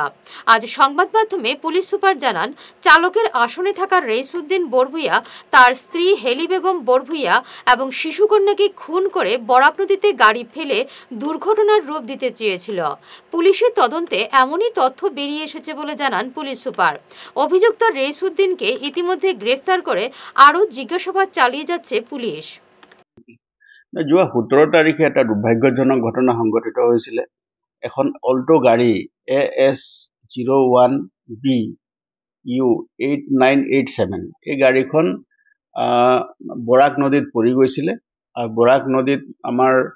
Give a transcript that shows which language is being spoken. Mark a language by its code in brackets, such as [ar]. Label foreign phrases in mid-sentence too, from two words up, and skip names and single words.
[bn] আজ সংবাদ মাধ্যমে পুলিশ সুপার জানান, চালকের আসনে থাকা রেসউদ্দিন বরভুইয়া তার স্ত্রী হেলি বেগম বরভুইয়া এবং শিশুকন্যাকে খুন করে বরাক নদীতে গাড়ি ফেলে দুর্ঘটনার রূপ দিতে চেয়েছিল। পুলিশের তদন্তে এমনই তথ্য বেরিয়ে এসেছে বলে জানান পুলিশ সুপার। অভিযুক্ত রেসউদ্দিনকে ইতিমধ্যে গ্রেফতার করে আরও জিজ্ঞাসাবাদ চালিয়ে যাচ্ছে পুলিশ। [as] যোৱা 17 তাৰিখে এটা দুৰ্ভাগ্যজনক ঘটনা সংঘটিত হৈছিল। এখন অল্টো গাড়ী AS01BU8987 এই গাড়ীখন বৰাক নদীত পৰি গৈছিলে আৰু বৰাক নদীত আমাৰ